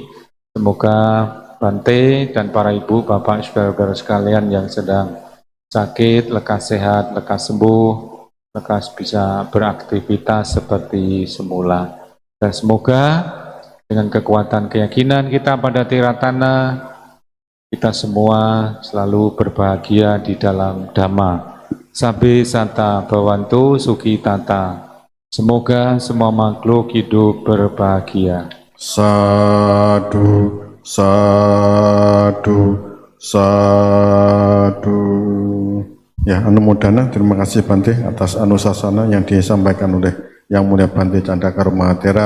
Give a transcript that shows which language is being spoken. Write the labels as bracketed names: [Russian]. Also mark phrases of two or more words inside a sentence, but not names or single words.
[Indonesian] Semoga Bante dan para Ibu, Bapak, Saudara-saudara sekalian yang sedang sakit, lekas sehat, lekas sembuh, lekas bisa beraktivitas seperti semula. Dan semoga dengan kekuatan keyakinan kita pada Tiratana, kita semua selalu berbahagia di dalam Dhamma. [Pali] Sabbe sata bhavantu sukhi tata. [Indonesian] Semoga semua makhluk hidup berbahagia. [Pali] Sadu, sadu, sadu. [Indonesian] Ya, Anumodana, terima kasih Bante atas anusasana yang disampaikan oleh Yang Mulia Bante Candakaro Mahathera.